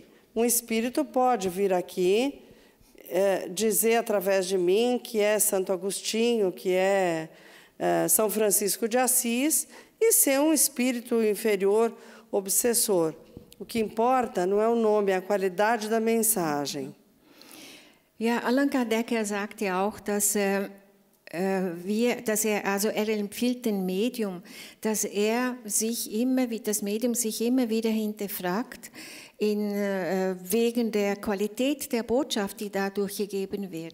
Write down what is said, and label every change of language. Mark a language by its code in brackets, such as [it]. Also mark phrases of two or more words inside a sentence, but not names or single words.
[pt] Um espírito pode vir aqui dizer através de mim que é Santo Agostinho, que é São Francisco de Assis, e ser um espírito inferior, obsessor. O que importa não é o nome, é a qualidade da mensagem. [de] Ja, Allan Kardec sagt ja auch, dass er empfiehlt dem Medium, dass das Medium sich immer wieder hinterfragt, wegen der Qualität der Botschaft, die dadurch gegeben wird.